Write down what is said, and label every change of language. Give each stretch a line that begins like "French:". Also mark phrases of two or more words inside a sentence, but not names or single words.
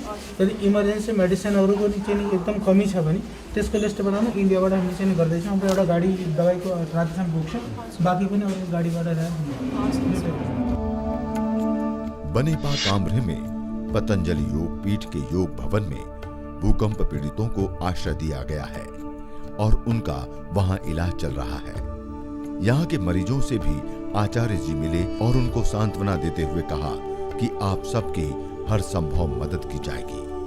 Nepali: यदि इमर्जेन्सी मेडिसिनहरूको चाहिँ एकदम कमी छ भने त्यसको लिस्ट बनाउनु इन्डियाबाट हामीले चाहिँ गर्दैछौँ। हाम्रो एउटा गाडी दबाईको रातसम्म पुग्छ, बाँकी पनि अब गाडीबाट
Hindi: बनेपा कामरे में पतंजलि योग पीठ के योग भवन में भूकंप पीड़ितों को आश्रय दिया गया है और उनका वहां इलाज चल रहा है। यहाँ के मरीजों से भी आचार्य जी मिले और उनको सांत्वना देते हुए कहा कि आप सबकी हर संभव मदद की जाएगी।